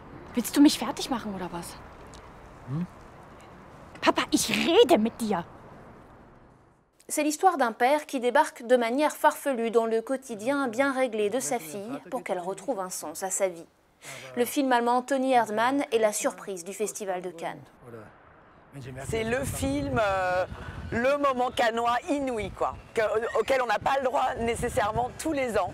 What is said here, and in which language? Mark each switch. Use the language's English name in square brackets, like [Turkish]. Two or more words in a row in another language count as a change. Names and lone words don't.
[German] Willst du mich fertig machen oder was? Papa, ich rede mit dir. [French] C'est l'histoire d'un père qui débarque de manière farfelue dans le quotidien bien réglé de sa fille pour qu'elle retrouve un sens à sa vie. Le film allemand Toni Erdmann est la surprise du Festival de Cannes. C'est le film, le moment cannois inouï, quoi, auquel on n'a pas le droit nécessairement tous les ans.